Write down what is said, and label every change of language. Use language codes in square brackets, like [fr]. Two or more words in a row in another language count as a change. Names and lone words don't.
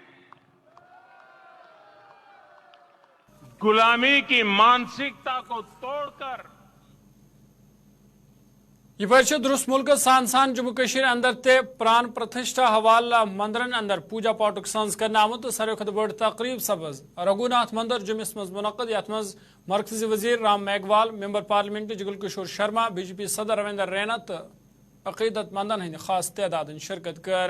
[hi] गुलामी की मानसिकता को तोड़कर [ks] यह दुरुस्त मुल्क सान सान जम्मू कश्मीर अंदर ते [hi] प्राण प्रतिष्ठा [ks] हवाला मंदिरन अंदर पूजा पाठ संज कर आमुत। सारे खुद बड़ तकरीब सब्ज रघुनाथ मंदिर जुम्मस मज मुनक़द यथ मज मरकजी वजीर राम मेघवाल [en] member parliament [ks] जुगल किशोर शर्मा BJP सदर रविंदर रैना तो अकीदतमंदन हंद खास तादाद शिरकत कर।